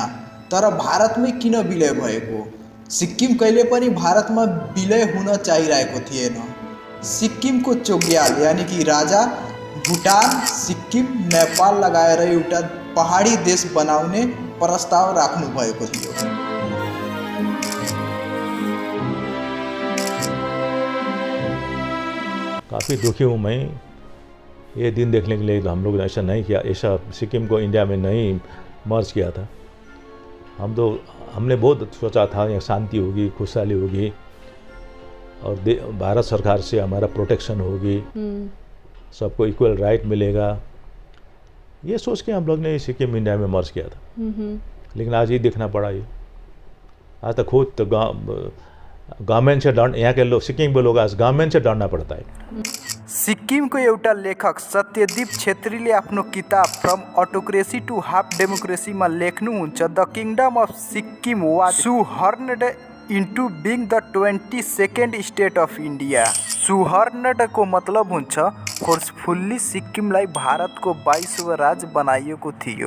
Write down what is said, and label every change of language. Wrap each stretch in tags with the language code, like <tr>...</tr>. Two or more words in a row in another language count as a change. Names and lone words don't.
<ne>तर भारतमै किन विलय भएको? सिक्किम कहिले पनि भारतमा विलय हुन चाहिरहेको थिएन। सिक्किमको चोग्याल यानि कि राजा भुटान, सिक्किम, नेपाल लगाएर एउटा पहाडी देश बनाउने प्रस्ताव राख्नु भएको थियो।</ne> <hi>काफ़ी दुखी हूँ मैं ये दिन देखने के लिए। हम लोग ऐसा नहीं किया, ऐसा सिक्किम को इंडिया में नहीं मर्ज किया था। हमने बहुत सोचा था यहाँ शांति होगी, खुशहाली होगी और भारत सरकार से हमारा प्रोटेक्शन होगी, सबको</hi> <en>equal right</en> <hi>मिलेगा, ये सोच के हम लोग ने सिक्किम इंडिया में मर्ज किया था। लेकिन आज ये देखना पड़ा। ये आज तक खुद तो गवर्नमेंट से डर, यहाँ के लोग सिक्किम के लोग आज गवर्नमेंट से डरना पड़ता है।</hi> <ne>सिक्किमको एउटा लेखक सत्यदीप छेत्रीले आफ्नो किताब फ्रम अटोक्रेसी टु हाफ डेमोक्रेसीमा लेख्नुहुन्छ,</ne> <en>The Kingdom of Sikkim was subsumed into being the 22nd State of India.</en> <ne>सुहर्न्ड को मतलब हुन्छ फोर्सफुल्ली सिक्किमलाई भारतको 22औं राज्य बनाइएको थियो।</ne>